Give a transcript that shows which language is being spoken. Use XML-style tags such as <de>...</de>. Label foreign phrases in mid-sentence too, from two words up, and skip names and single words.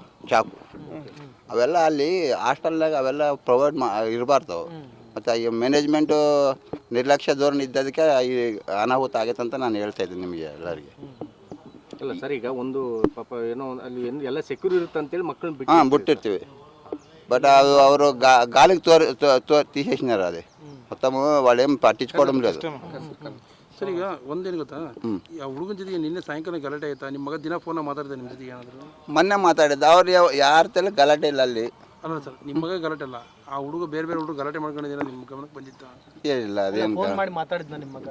<kn>ಚಾಕು ಅವೆಲ್ಲ ಅಲ್ಲಿ ಹಾಸ್ಟೆಲ್ನಾಗ ಅವೆಲ್ಲ ಪ್ರೊವೈಡ್ ಇರಬಾರ್ದು. ಮತ್ತು ಈ ಮ್ಯಾನೇಜ್ಮೆಂಟು ನಿರ್ಲಕ್ಷ್ಯ ಧೋರಣೆ ಇದ್ದದಕ್ಕೆ ಈ ಅನಾಹುತ ಆಗೈತೆ ಅಂತ ನಾನು ಹೇಳ್ತಾ ಇದ್ದೀನಿ ನಿಮಗೆ ಎಲ್ಲರಿಗೆ. ಇಲ್ಲ ಸರ್, ಈಗ ಒಂದು ಪಾಪ ಏನೋ ಅಲ್ಲಿ ಎಲ್ಲ ಸೆಕ್ಯೂರ್ ಇರುತ್ತೆ ಅಂತೇಳಿ ಮಕ್ಕಳನ್ನ ಬಿಟ್ಟು ಹಾಂ ಬಿಟ್ಟಿರ್ತೀವಿ. ಬಟ್ ಅದು ಅವರು ಗಾಲಿಗೆ</kn> <te>తీసేసినారు అది మొత్తం వాళ్ళు ఏం పట్టించుకోవడం లేదు.</te> <kn>ಸರ್, ಈಗ ಒಂದೇನು ಗೊತ್ತಾ, ಆ ಹುಡುಗನ ಜೊತೆಗೆ ನಿನ್ನೆ ಸಾಯಂಕಾಲ ಗಲಾಟೆ ಆಯ್ತಾ? ನಿಮ್ಮ ಮಗ ದಿನ ಫೋನ್ ಮಾತಾಡ್ದೆ ನಿಮ್ಮ ಜೊತೆಗೆ ಏನಾದರೂ? ಮೊನ್ನೆ ಮಾತಾಡಿದ್ದು ಅವ್ರು ಯಾರ ತಲೆ ಗಲಾಟೆ ಇಲ್ಲ ಅಲ್ಲಿ. ಅಲ್ಲ ಸರ್, ನಿಮ್ಮ ಮಗ ಗಲಾಟೆ ಅಲ್ಲ, ಆ ಹುಡುಗ ಬೇರೆ ಹುಡುಗ ಗಲಾಟೆ ಮಾಡ್ಕೊಂಡಿದ್ದೀರಾ ನಿಮ್ಮ ಗಮನಕ್ಕೆ ಬಂದಿತ್ತ? ಏನಿಲ್ಲ, ಅದೇನು ಮಾತಾಡಿದ್ನ ನಿಮ್ಮ ಮಗ</kn>